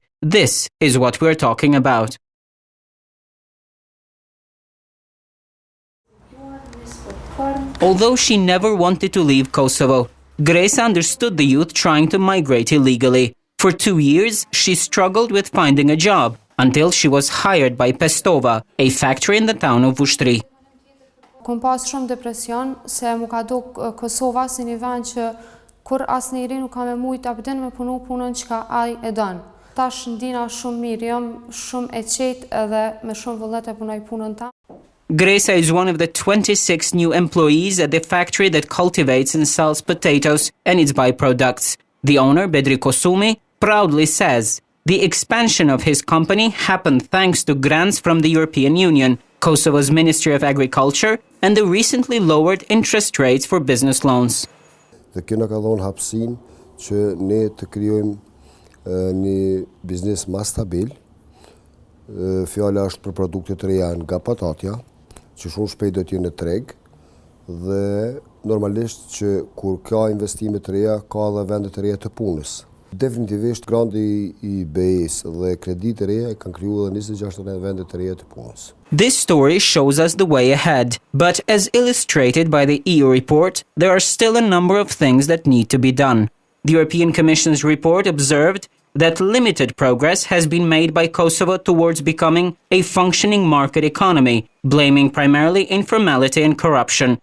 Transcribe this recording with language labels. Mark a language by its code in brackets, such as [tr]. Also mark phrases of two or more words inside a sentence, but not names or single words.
[en] This is what we're talking about. Although she never wanted to leave Kosovo, Grace understood the youth trying to migrate illegally. For 2 years, she struggled with finding a job until she was hired by Pestova, a factory in the town of Ushtri. [sq] Kom pas shumë depresion se mu ka duk Kosova si një vend që kur asnjëri nuk ka me mujt abden me punu punën që ai e don. Tash ndina shumë mirë, jam shumë e qetë edhe me shumë vullnet e punoj punën ta. [en] Gresa is one of the 26 new employees at the factory that cultivates and sells potatoes and its byproducts. The owner, Bedri Kosumi, proudly says the expansion of his company happened thanks to grants from the European Union, Kosovo's Ministry of Agriculture, and the recently lowered interest rates for business loans. [sq] Dhe kjo na ka dhënë hapësinë që ne të krijojmë një biznes më stabil. Fjala është për produkte të reja nga patatja, që shumë shpejt do të jenë në treg, dhe normalisht që kur ka investime të reja, ka edhe vende të reja të punës. Definitivisht granti I BE-s dhe kreditë të reja kanë krijuar edhe 26 vende të reja të punës. [en] This story shows us the way ahead, but as illustrated by the EU report, there are still a number of things that need to be done. The European Commission's report observed that limited progress has been made by Kosovo towards becoming a functioning market economy, blaming primarily informality and corruption.